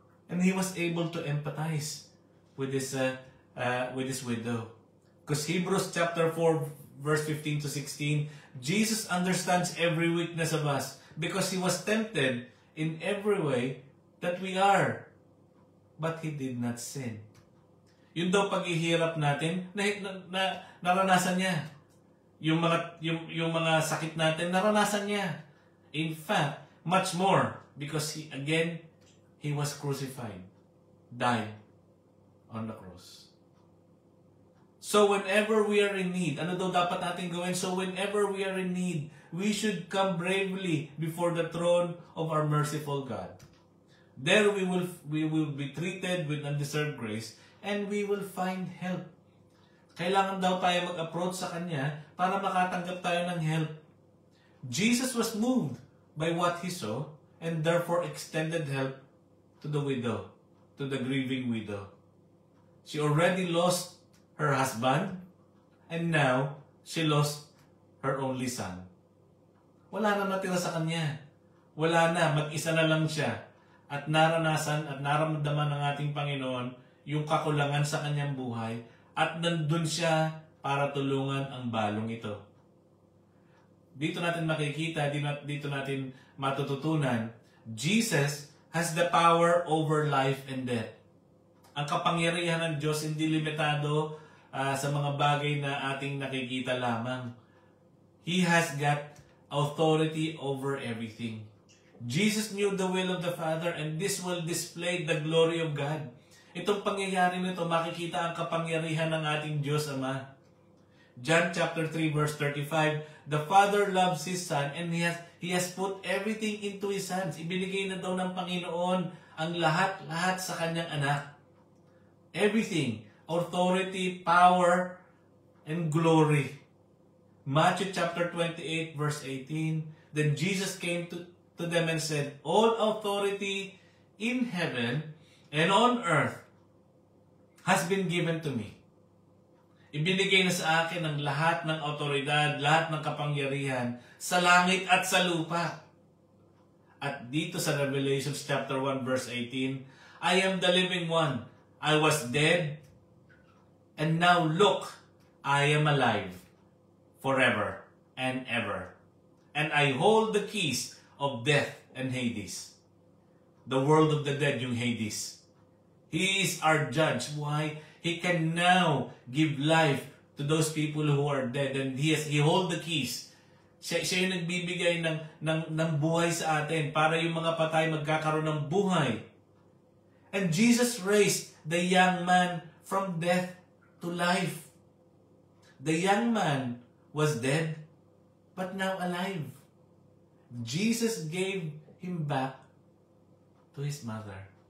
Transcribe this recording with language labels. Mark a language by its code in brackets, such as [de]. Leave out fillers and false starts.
[en] And He was able to empathize with this widow. Because Hebrews chapter 4 verse 15 to 16, Jesus understands every weakness of us because He was tempted in every way that we are, but He did not sin. [tl] Yun daw paghihirap natin, naranasan niya. Yung mga sakit natin, naranasan niya. [en] In fact, much more, because He was crucified, died on the cross. So whenever we are in need, [tl] ano daw dapat natin gawin? [en] So whenever we are in need, we should come bravely before the throne of our merciful God. There we will be treated with undeserved grace and we will find help. [tl] Kailangan daw tayo mag-approach sa Kanya para makatanggap tayo ng help. [en] Jesus was moved by what He saw and therefore extended help to the widow, to the grieving widow. She already lost her husband and now she lost her only son. [tl] Wala na natira sa kanya. Wala na, mag-isa na lang siya. At naranasan at naramdaman ng ating Panginoon yung kakulangan sa kanyang buhay at nandun siya para tulungan ang balong ito. Dito natin makikita, dito natin matututunan, [en] Jesus has the power over life and death. [tl] Ang kapangyarihan ng Diyos hindi limitado sa mga bagay na ating nakikita lamang. [en] He has got authority over everything. Jesus knew the will of the Father, and this will display the glory of God. [tl] Itong pangyayari nito, makikita ang kapangyarihan ng ating Diyos Ama. [en] John chapter 3 verse 35, the Father loves His Son and He has put everything into His hands. [tl] Ibinigay na daw ng Panginoon ang lahat sa Kanyang anak. [en] Everything. Authority, power, and glory. Matthew chapter 28 verse 18, then Jesus came to them and said, all authority in heaven and on earth has been given to me. [tl] Ibinigay na sa akin ang lahat ng autoridad, lahat ng kapangyarihan sa langit at sa lupa. At dito sa [en] Revelation chapter 1 verse 18, I am the living one. I was dead, and now look, I am alive forever and ever. And I hold the keys of death and Hades. The world of the dead, [tl] yung Hades. [en] He is our judge. Why? He can now give life to those people who are dead. And He hold the keys. [tl] Siya yung nagbibigay ng buhay sa atin para yung mga patay magkakaroon ng buhay. [en] And Jesus raised the young man from death to life. The young man was dead, but now alive. Jesus gave him back to his mother.